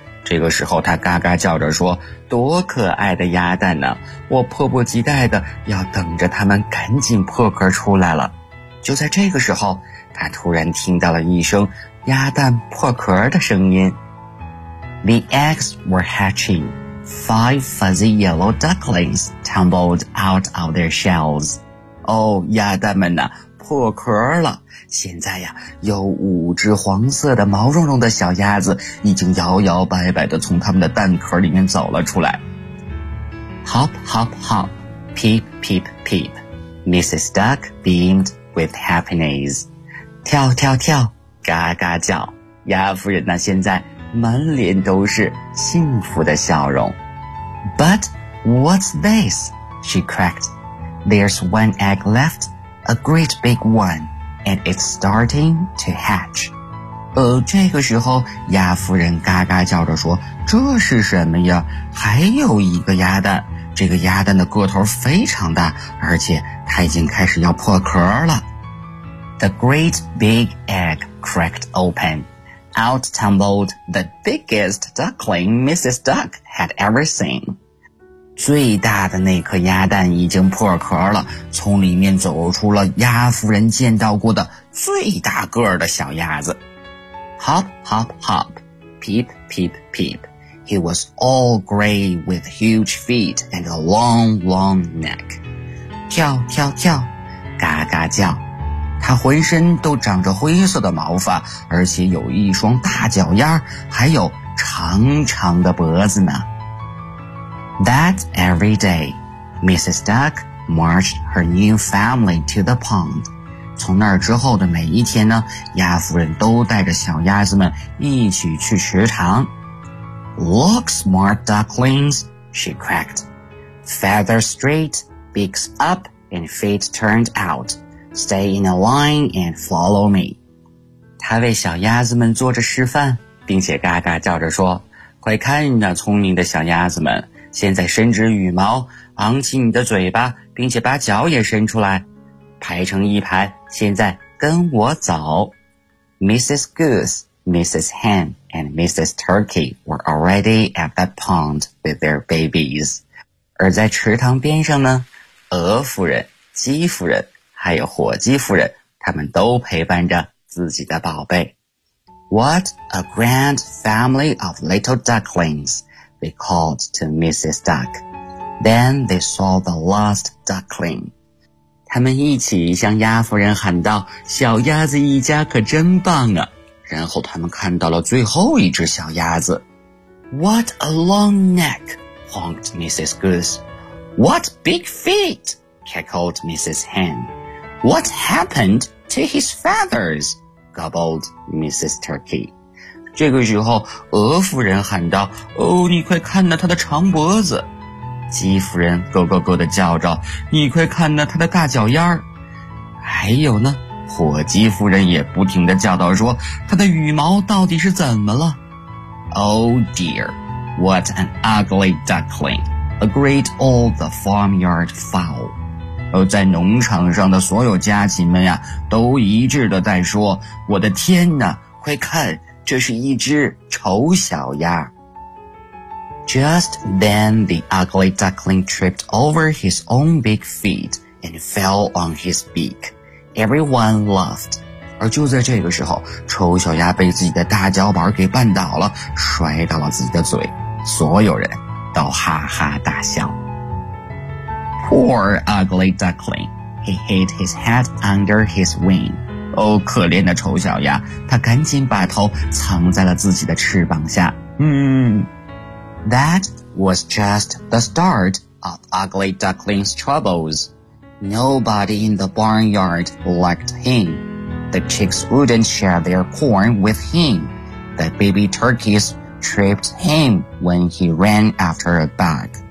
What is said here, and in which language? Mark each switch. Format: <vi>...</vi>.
<zh>这个时候，她嘎嘎叫着说，多可爱的鸭蛋呢，我迫不及待的要等着它们赶紧破壳出来了。就在这个时候，她突然听到了一声鸭蛋破壳的声音。</zh> <en>The eggs were hatching. Five fuzzy yellow ducklings tumbled out of their shells.</en> <zh>哦，鸭蛋们呢，破壳了。现在呀，有五只黄色的毛茸茸的小鸭子已经摇摇摆摆地从它们的蛋壳里面走了出来。</zh> <en>Hop, hop, hop. Peep, peep, peep. Mrs. Duck beamed with happiness.</en> <zh>跳跳跳嘎嘎叫，鸭夫人呢现在满脸都是幸福的笑容。</zh> <en>But what's this? She cracked. There's one egg left, a great big one, and it's starting to hatch.</en> <zh>这个时候鸭夫人嘎嘎叫着说，这是什么呀？还有一个鸭蛋，这个鸭蛋的个头非常大，而且它已经开始要破壳了。</zh> <en>The great big egg cracked open. Out tumbled the biggest duckling Mrs. Duck had ever seen.</en> <zh>最大的那颗鸭蛋已经破壳了，从里面走出了鸭夫人见到过的最大个儿的小鸭子。</zh> <en>Hop, hop, hop. Peep, peep, peep. He was all gray with huge feet and a long, long neck.</en> <zh>跳跳跳，嘎嘎叫。他浑身都长着灰色的毛发，而且有一双大脚丫，还有长长的脖子呢。</zh> <en>That every day, Mrs. Duck marched her new family to the pond.</en> <zh>从那儿之后的每一天呢，鸭夫人都带着小鸭子们一起去池塘。</zh> <en>Look, smart ducklings, she cracked. Feathers straight, beaks up, and feet turned out. Stay in a line and follow me.</en> <zh>她为小鸭子们做着示范，并且嘎嘎叫着说，快看那聪明的小鸭子们，现在伸直羽毛，昂起你的嘴巴，并且把脚也伸出来，排成一排，现在跟我走。</zh> <en>Mrs. Goose, Mrs. Hen, and Mrs. Turkey were already at the pond with their babies.</en> <zh>而在池塘边上呢，鹅夫人、鸡夫人还有火鸡夫人，他们都陪伴着自己的宝贝。</zh> <en>What a grand family of little ducklings! They called to Mrs. Duck. Then they saw the last duckling.</en> <zh>他们一起向鸭夫人喊道，小鸭子一家可真棒啊。然后他们看到了最后一只小鸭子。</zh> <en>What a long neck, honked Mrs. Goose. What big feet, cackled Mrs. Hen. What happened to his feathers, gobbled Mrs. Turkey.</en> <zh>这个时候鹅夫人喊道，哦，你快看那他的长脖子。鸡夫人咯咯咯地叫着，你快看那他的大脚丫。还有呢，火鸡夫人也不停地叫道，说他的羽毛到底是怎么了。</zh> <en>Oh dear, what an ugly duckling, agreed all the farmyard fowl.</en> <zh>在农场上的所有家禽们呀，都一致地在说，我的天哪，快看。这是一只丑小鸭。</zh> <en>Just then the ugly duckling tripped over his own big feet and fell on his beak. Everyone laughed.</en> <zh>而就在这个时候，丑小鸭被自己的大脚板给绊倒了，摔到了自己的嘴，所有人都哈哈大笑。</zh> <en>Poor ugly duckling, he hid his head under his wing.</en> <zh>哦，可怜的丑小鸭，他赶紧把头藏在了自己的翅膀下。</zh> <en>That was just the start of Ugly Duckling's troubles. Nobody in the barnyard liked him. The chicks wouldn't share their corn with him. The baby turkeys tripped him when he ran after a bug.</en>